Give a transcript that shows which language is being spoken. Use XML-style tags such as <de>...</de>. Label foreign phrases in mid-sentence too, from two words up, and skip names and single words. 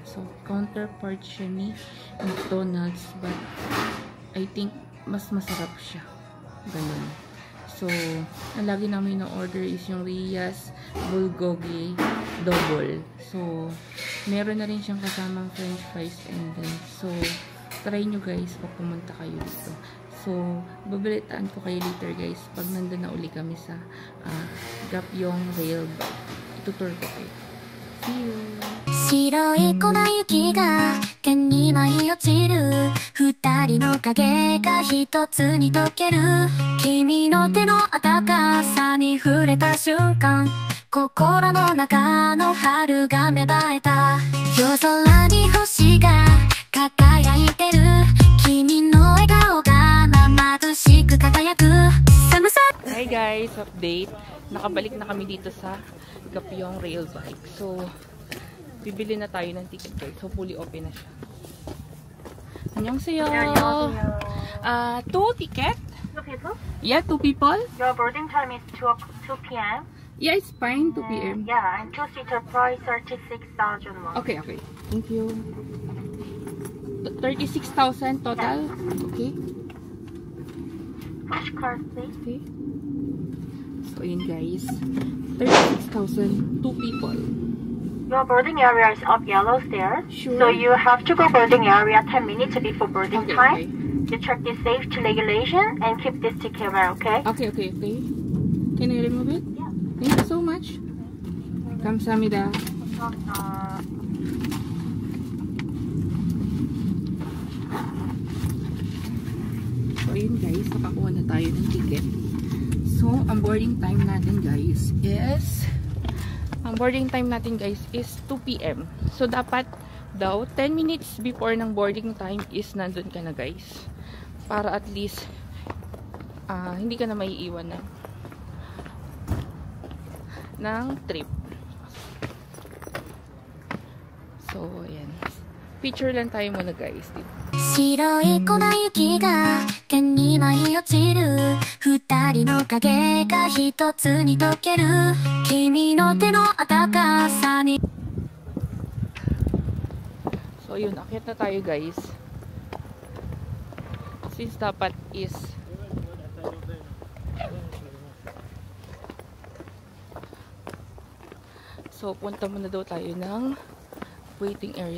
<tl>So counterpart siya ni McDonald's,</tl> <en>but I think</en> <tl>mas masarap siya. Ganun. So, ang lagi namin na-order is yung Rias Bulgogi Double. So, meron na rin siyang kasamang</tl> <en>french fries and then,</en> <tl>so, try nyo guys pag pumunta kayo dito. So, babalitaan ko kayo later guys pag nandun na uli kami sa Gapyong Rail Bike. Itutur ko kayo.</tl> <en>See you!</en> <ja>白い粉雪が剣に舞い落ちる二人の影が一つに溶ける君の手の温かさに触れた瞬間心の中の春が芽生えた夜空に星が輝いてる君の笑顔が眩しく輝く寒さ</ja> <en>Hi guys, update.</en> <tl>Nakabalik na kami dito sa Gapyong Rail Bike. So, bibili na tayo ng ticket guys. So,</tl> <en>fully open</en> <tl>na siya.</tl> <ko>안녕하세요.</ko> <en>Two ticket? 2 people? Yeah, 2 people? Your boarding time is 2 p.m. Yeah, it's fine, 2 p.m. Yeah, and 2-seater price 36,000 won. Okay. Thank you. 36,000 total? Okay. Cash card, please. Okay. So, yun guys. 36,000, 2 people. Your boarding area is up yellow stairs. Sure. So you have to go boarding area 10 minutes before boarding Okay, time. okay. You check the safety regulation and keep this ticket well, okay? Okay. Can I remove it? Yeah. Thank you so much. 감사합니다.</en> <tl>So, ayun guys, nakakuha na tayo ng ticket. So, ang</tl> <en>boarding time</en> <tl>natin guys is 2 p.m. So, dapat daw</tl> <en>10 minutes before</en> <tl>ng</tl> <en>boarding time</en> <tl>is nandun ka na guys. Para at least hindi ka na maiiwan na. ng trip. So, ayan. Picture lang tayo muna guys.</tl> <ja>白い粉雪が毛に舞い落ちる二人の影が一つに溶ける君の手の温かさに</ja> <tl>So, yun. Akyat na tayo guys. Since dapat is so, punta muna daw tayo ng</tl> <en>waiting area.</en>